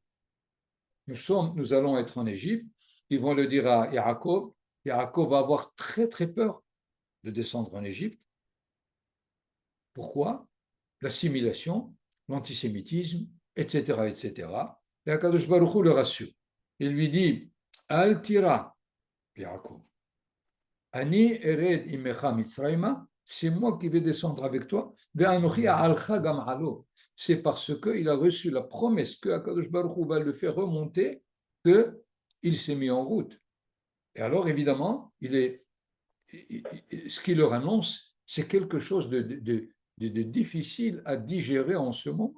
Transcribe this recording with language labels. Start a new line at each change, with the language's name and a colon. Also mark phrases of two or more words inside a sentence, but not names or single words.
French: Nous allons être en Égypte, ils vont le dire à Yaakov, Yaakov va avoir très très peur de descendre en Égypte. Pourquoi? L'assimilation, l'antisémitisme, etc., etc. Et
Hebrew: הקדוש ברוך הוא
French: le rassure. Il lui dit,
Hebrew: אל תירא יעקב אני ארד עמך מצרימה,
French: c'est moi qui vais descendre avec toi. C'est parce qu'il a reçu la promesse que
Hebrew: הקדוש ברוך הוא
French: va le faire remonter qu'il s'est mis en route. Et alors, évidemment, ce qu'il leur annonce, c'est quelque chose de difficile à digérer en ce moment.